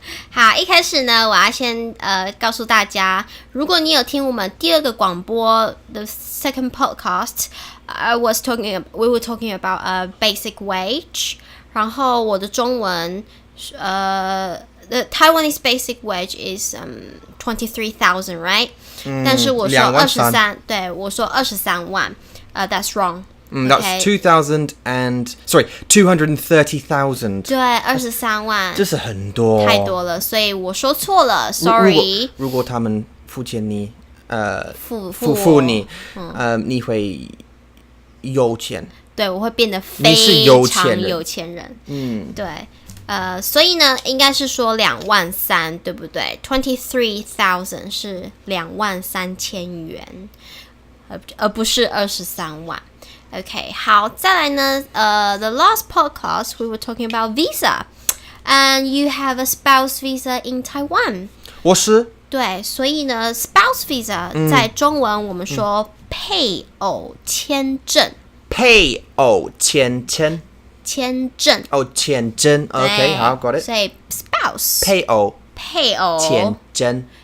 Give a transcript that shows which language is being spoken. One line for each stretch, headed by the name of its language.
Chinese: 好，一开始呢，我要先告诉大家，如果你有听我们第2个广播
English: the second podcast, we were talking about basic wage.
Chinese: 然后我的中文
English: the Taiwanese basic wage is 23,000, right?
Chinese: 但是我说23，对，我说23万，
English: that's wrong. That's 230,000.
Chinese: 对，23万，这是很多，太多了，所以我说错了 ，sorry。如果他们付钱你，付你，你会有钱。对，我会变得非常有钱人。对，所以呢，应该是说23000，对不对？23,000是23000元，而不是23万。
English: Okay, 好，
Chinese: 再来呢
English: the last podcast we were talking about visa, and you have a spouse visa in Taiwan.
Chinese: 我是。对，所以呢 spouse visa 在中文我们说配偶签证。配偶签证。签证。哦，签证。OK, 好 ，
English: got it.
Chinese: 所以 spouse 配偶签证